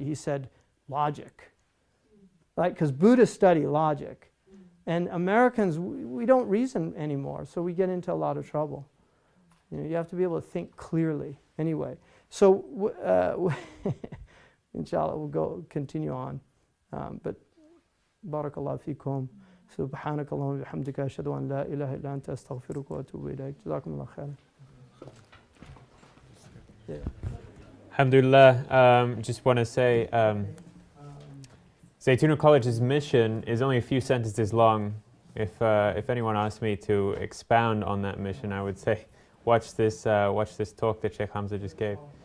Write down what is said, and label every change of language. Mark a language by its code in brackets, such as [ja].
[en] He said, logic, right? Because Buddhists study logic. And Americans, we don't reason anymore, so we get into a lot of trouble. You have to be able to think clearly. Anyway, so inshallah, we'll continue on. But BarakAllahu feekum. [ar] سبحانك اللهم وبحمدك أشهد أن لا إله إلا أنت أستغفرك وأتوب إليك. جزاكم الله خيرا. [en] Alhamdulillah, just want to say Zaytuna College's mission is only a few sentences long. If anyone asked me to expound on that mission, I would say watch this talk that Shaykh Hamza just gave.